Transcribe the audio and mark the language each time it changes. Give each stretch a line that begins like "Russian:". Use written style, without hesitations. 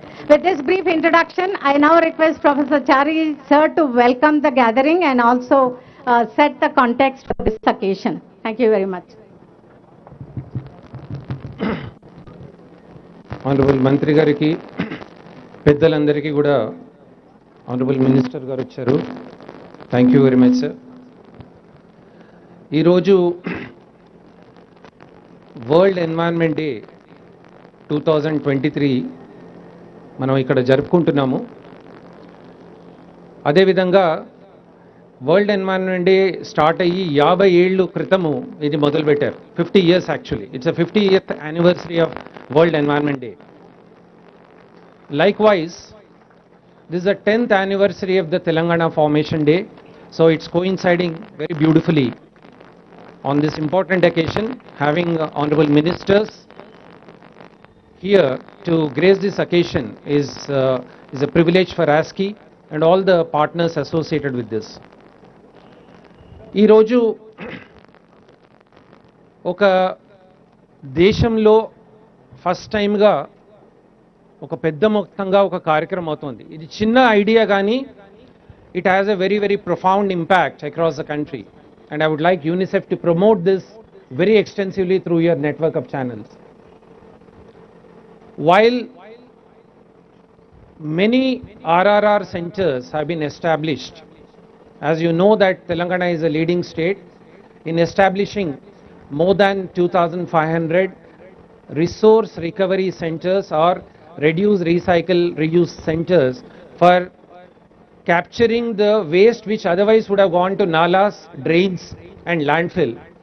English: With this brief introduction, I now request Professor Chari sir to welcome the gathering and also set the context for this occasion. Thank you very much.
Telugu: Honorable Mantri gariki, పెద్దలందరికీ కూడా Honorable Minister గారు వచ్చారు.
English: Thank you very much, sir.
Telugu: ఈరోజు world environment day 2023 మనం ఇక్కడ జరుపుకుంటున్నాము. అదేవిధంగా world environment day start అయ్యి 50 ఏళ్ళు క్రితము ఇది మొదలుపెట్టారు.
English: 50 years actually. It's a 50th anniversary of World Environment Day. Likewise, this is the 10th anniversary of the Telangana Formation Day, so it's coinciding very beautifully on this important occasion, having honorable ministers here to grace this occasion is a privilege for ASCII and all the partners associated with this.
Telugu: ఈ రోజు ఒక దేశంలో first టైంగా ఒక పెద్ద మొత్తంగా ఒక కార్యక్రమం అవుతుంది. ఇది చిన్న ఐడియా కానీ
English: it has a very, very profound impact across the country. And I would like UNICEF to promote this very extensively through your network of channels. While many RRR centers have been established, as you know that Telangana is a leading state in establishing more than 2,500 resource recovery centers or reduce, recycle, reuse centers for capturing the waste which otherwise would have gone to nalas, drains and landfill.